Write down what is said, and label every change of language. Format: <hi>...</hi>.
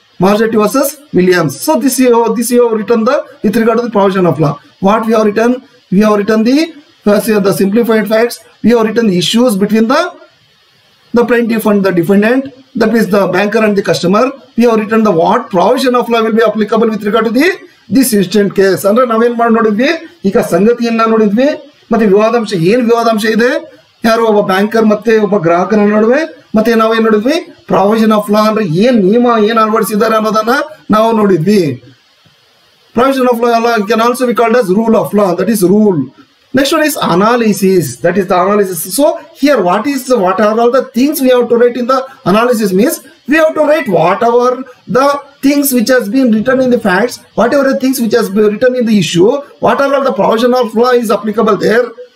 <en>Marzetti versus Williams. So this you have written with regard to the provision of law. What we have written? We have written the simplified facts. We have written the issues between the plaintiff and the defendant, that is the banker and the customer. We have written the what provision of law will be applicable with regard to this instant case.</en> <kn>Andre ನಾವೇನ್ ಮಾಡಿ ನೋಡಿದ್ವಿ, ಈಗ ಸಂಗತಿಯನ್ನ ನೋಡಿದ್ವಿ, ಮತ್ತೆ ವಿವಾದಾಂಶ ಏನು ವಿವಾದಾಂಶ ಇದೆ, ಯಾರು ಒಬ್ಬ ಬ್ಯಾಂಕರ್ ಮತ್ತೆ ಒಬ್ಬ ಗ್ರಾಹಕರ ನಡುವೆ, ಮತ್ತೆ ನಾವೇನ್ ನೋಡಿದ್ವಿ ಪ್ರಾವಿಷನ್ ಆಫ್ ಲಾ ಅಂದ್ರೆ ಏನ್ ನಿಯಮ ಏನ್ ಅಳವಡಿಸಿದ್ದಾರೆ ಅನ್ನೋದನ್ನ ನಾವು ನೋಡಿದ್ವಿ.</kn> <en>Provision of law can also be called as rule of law, that is rule. Next one is analysis, that is the analysis. So here what are all the things we have to write in the analysis means we have to write whatever the things which has been written in the facts, whatever the things which has been written in the issue, what are all the provision of law is applicable there.</en>